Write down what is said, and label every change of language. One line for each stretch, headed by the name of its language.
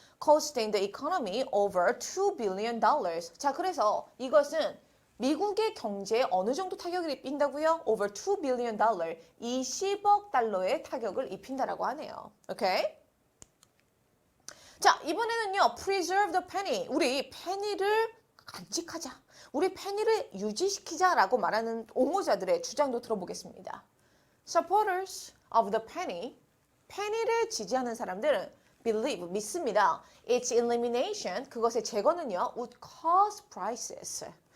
English: Costing the economy over $2 billion.
Korean: 자, 그래서 이것은 미국의 경제에 어느 정도 타격을 입힌다고요?
English: Over $2 billion,
Korean: 20억 달러의 타격을 입힌다라고 하네요. 오케이? 자, 이번에는요,
English: preserve the penny.
Korean: 우리 페니를 간직하자. 우리 페니를 유지시키자라고 말하는 옹호자들의 주장도 들어보겠습니다.
English: Supporters of the penny,
Korean: 페니를 지지하는 사람들은
English: believe,
Korean: 믿습니다.
English: Its elimination,
Korean: 그것의 제거는요,
English: would cause prices.